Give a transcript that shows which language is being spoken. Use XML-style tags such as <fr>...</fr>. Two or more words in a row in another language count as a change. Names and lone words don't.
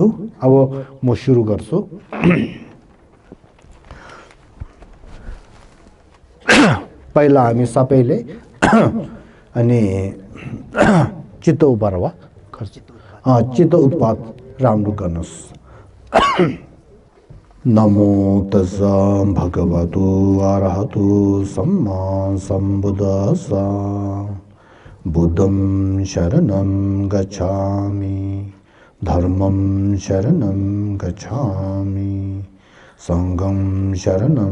<ne>अब म सुरु गर्छु। पहिला हामी सबैले अनि चित्त उपारवा चित्त उत्पाद राम्रो गर्नुहोस्।</ne> <pi>नमो तस्सा भगवतो अरहतो सम्मा सम्बुद्धस्सा बुद्धं शरणं गच्छामि धर्मं शरणं गच्छामि संघं शरणं</pi>